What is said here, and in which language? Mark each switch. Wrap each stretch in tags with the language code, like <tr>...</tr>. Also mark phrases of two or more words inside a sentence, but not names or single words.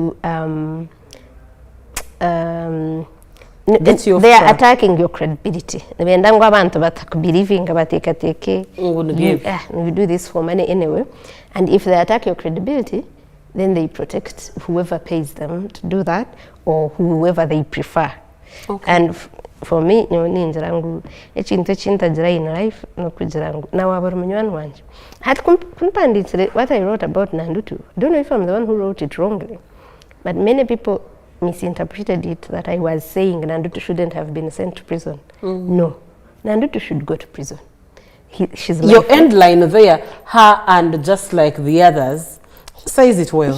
<en>They are attacking your credibility. We do this for money anyway. And if they attack your credibility, then they protect whoever pays them to do that or whoever they prefer. Okay. And for me,</en> <nyn>ninjira ngu ekintu ekintagira</nyn> <en>in life</en> <nyn>nokugira ngu nawabara munywani wanje hati kumpandikire</nyn> <en>what I wrote about Nandutu. I don't know if I'm the one who wrote it wrongly, but many people misinterpreted it that I was saying Nandutu shouldn't have been sent to prison. No, Nandutu should go to prison. She's your end line there, her and just like the others, says it well.</en>